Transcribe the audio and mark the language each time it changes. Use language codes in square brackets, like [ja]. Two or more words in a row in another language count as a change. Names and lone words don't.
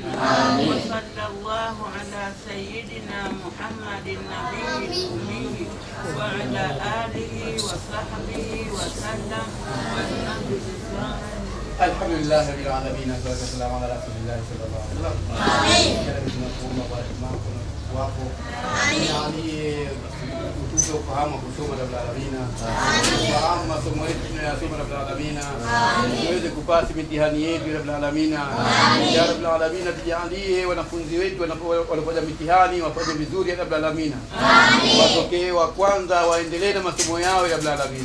[ar] وصلى الله على سيدنا محمد النبي الأمي وعلى آله وصحبه وسلم والحمد لله. الحمد لله رب العالمين والسلام على رسول الله صلى الله عليه وسلم. [sw] يعني utupe ufahamu wa kusoma [ar] رب العالمين. [sw] Ufahamu masomo yetu tunayosoma [ar] رب العالمين. [sw] Tuweze kupasi mitihani yetu [ar] رب العالمين. يا رب العالمين, [sw] tujalie wanafunzi wetu wanapofanya mitihani wafanye vizuri [ar] رب العالمين. [sw] Watokee wa kwanza, waendelee na masomo yao [ar] رب العالمين.